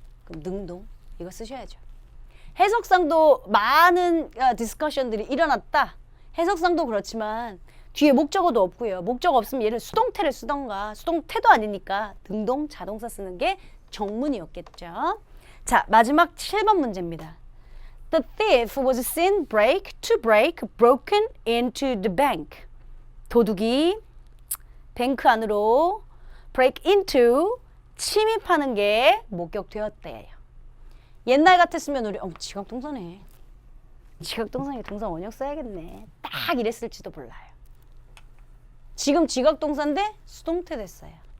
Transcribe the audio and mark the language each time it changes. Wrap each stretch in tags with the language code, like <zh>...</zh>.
<ko>그럼 능동 이거 쓰셔야죠. 해석상도 많은 디스커션들이 일어났다. 해석상도 그렇지만 뒤에 목적어도 없고요. 목적어 없으면 얘를 수동태를 쓰던가 수동태도 아니니까 능동 자동사 쓰는 게 정문이었겠죠. 자, 마지막 7번 문제입니다.</ko> <en>The thief was seen to break broken into the bank.</en> <ko>도둑이 뱅크 안으로</ko> <en>break into</en> <ko>침입하는 게 목격되었대요. 옛날 같았으면 우리 지각동사네. 지각동사에 동사 원형 써야겠네. 딱 이랬을지도 몰라요. 지금 지각동사인데 수동태 됐어요.</ko>